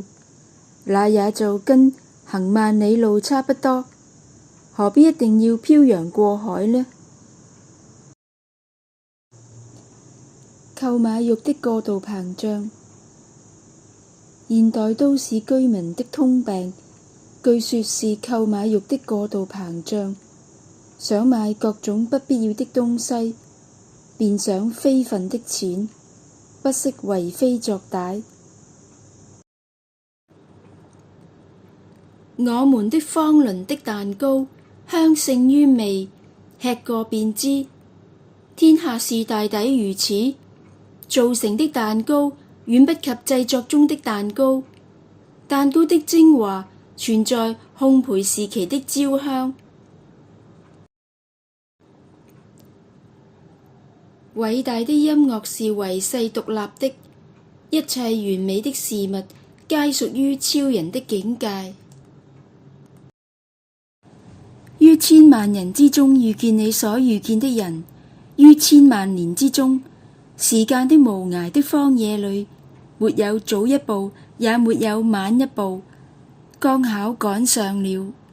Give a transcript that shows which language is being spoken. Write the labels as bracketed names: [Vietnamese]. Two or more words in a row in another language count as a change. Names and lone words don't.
[Chinese] 那也就跟行萬里路差不多，何必一定要漂洋過海呢？購買欲的過度膨脹，現代都市居民的通病，據說是購買欲的過度膨脹，想買各種不必要的東西，便想非分的錢，不惜為非作歹。我們的方倫的蛋糕香勝於味，吃過便知。天下事大抵如此，造成的蛋糕遠不及製作中的蛋糕。蛋糕的精華存在烘焙時期的焦香。偉大的音樂是唯世獨立的，一切完美的事物皆屬於超人的境界。於千萬人之中遇見你所遇見的人，於千萬年之中，時間的無涯的荒野裏，沒有早一步，也沒有晚一步，剛巧趕上了。